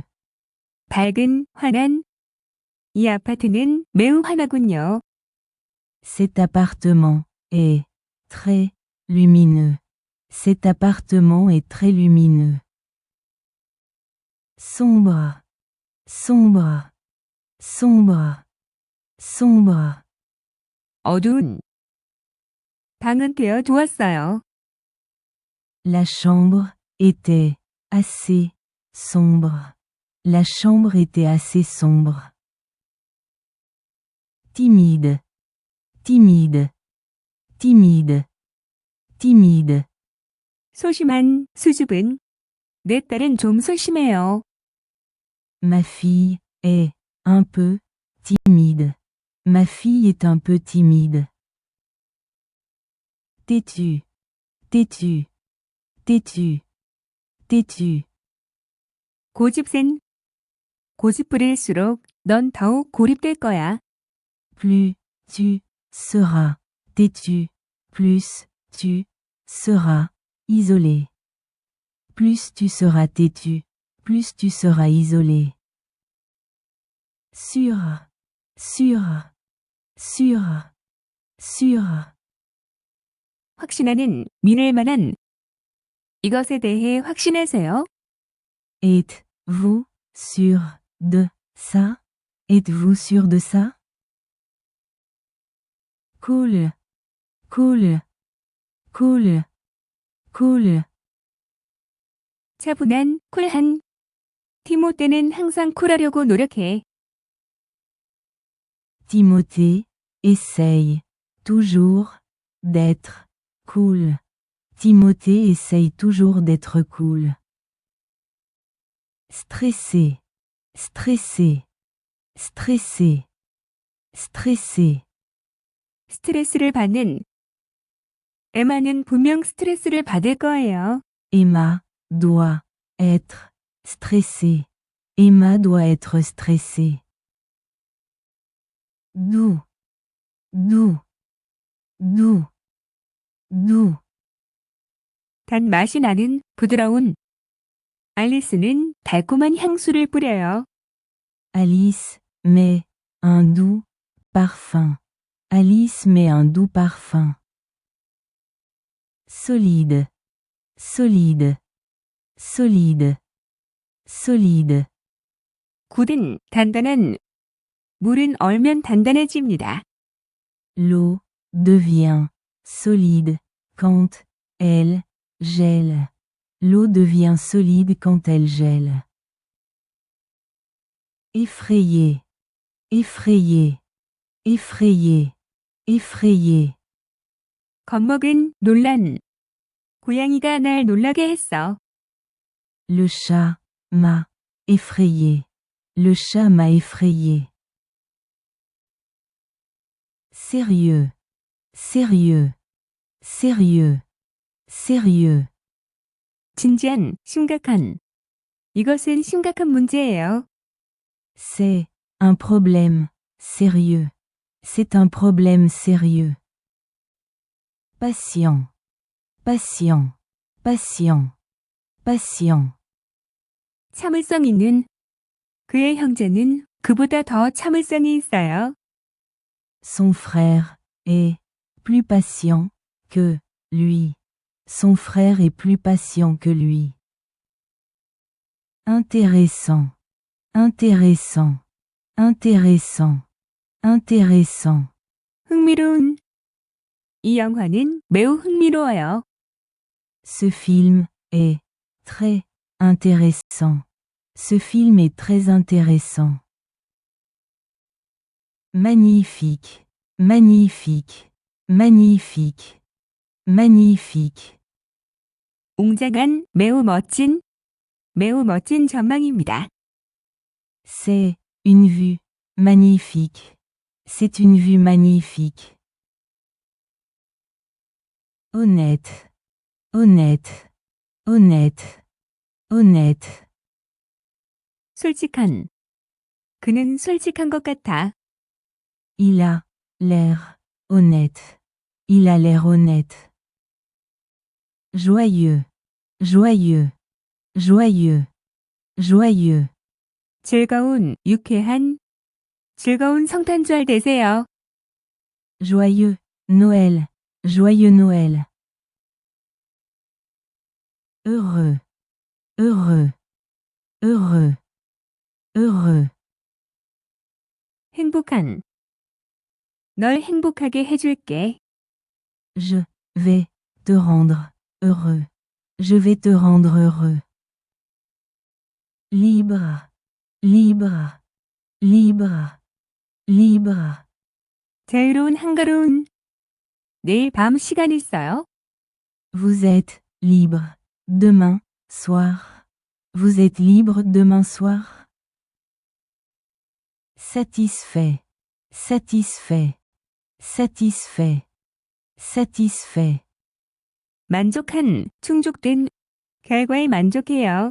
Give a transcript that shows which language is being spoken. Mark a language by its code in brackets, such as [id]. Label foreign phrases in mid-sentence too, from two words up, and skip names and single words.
[ko] 밝은, 환한. 이 아파트는 매우 환하군요. [fr] Cet appartement est très lumineux. Cet appartement est très lumineux. Sombre, sombre, sombre, sombre. [ko] 어두운. 방은 되어 두었어요. [fr] La chambre était assez sombre. La chambre était assez sombre. Timide, timide, timide, timide. [ko] 소심한, 수줍은. 내 딸은 좀 소심해요. [fr] Ma fille est un peu timide. Ma fille est un peu timide. Têtu, têtu, têtu, têtu. [ko] 고집센. 고집 부릴수록 넌 더욱 고립될 거야. [fr] Plus tu seras têtu, plus tu seras isolé. Plus tu seras têtu, plus tu seras isolé. Sûr, sûr, sûr, sûr. [ko] 확신하는, 믿을 만한. 이것에 대해 확신하세요. [fr] Êtes-vous sûr de ça? Êtes-vous sûr de ça? Cool, cool, cool, cool. [ko] 차분한, 쿨한. 티모테는 항상 쿨하려고 노력해. [fr] Timothée essaye toujours d'être cool. Timothée essaye toujours d'être cool. Stressé, stressé, stressé, stressé. [ko] 스트레스를 받는. 에마는 분명 스트레스를 받을 거예요. [fr] Emma doit être stressée. Emma doit être stressée. doux, doux, doux, doux. [ko] 단맛이 나는 부드러운. 알리스는 달콤한 향수를 뿌려요. [fr] Alice met un doux parfum. Alice met un doux parfum. Solide, solide, solide, solide. [ko] 굳은, 단단한. 물은 얼면 단단해집니다. [fr] L'eau devient solide quand elle gèle. L'eau devient solide quand elle gèle. Effrayé, effrayé, effrayé, effrayé. [ko] 겁먹은, 놀란. 고양이가 날 놀라게 했어. [fr] Le chat m'a effrayé. Le chat m'a effrayé. Sérieux, sérieux, sérieux, sérieux. [ko] 진지한, 심각한. 이것은 심각한 문제예요. [fr] C'est un problème sérieux. C'est un problème sérieux. Patient, patient, patient, patient. [ko] 참을성 있는. 그의 형제는 그보다 더 참을성이 있어요. [fr] Son frère est plus patient que lui. Son frère est plus patient que lui. Intéressant, intéressant, intéressant, intéressant. [ko] 흥미로운. 이 영화는 매우 흥미로워요. [fr] Ce film est très intéressant. Ce film est très intéressant. Magnifique, magnifique, magnifique, magnifique. [ko] 웅장한, 매우 멋진 전망입니다. [fr] C'est une vue magnifique. C'est une vue magnifique. Honnête, honnête, honnête, honnête. [ko] 솔직한. 그는 솔직한 것 같아. [fr] Il a l'air honnête. Il a l'air honnête. Joyeux, joyeux, joyeux, joyeux. [ko] 즐거운, 유쾌한. 즐거운 성탄절 되세요. [fr] Joyeux Noël, joyeux Noël. Heureux, heureux, heureux, heureux. [ko] 행복한. 널 행복하게 해줄게. [fr] Je vais te rendre heureux. Je vais te rendre heureux. Libre, libre, libre, libre. [ko] 자유로운, 한가로운. 내일 밤 시간 있어요? [fr] Vous êtes libre demain soir. Vous êtes libre demain soir. Satisfait, satisfait, satisfait, satisfait. [ko] 만족한, 충족된. 결과에 만족해요.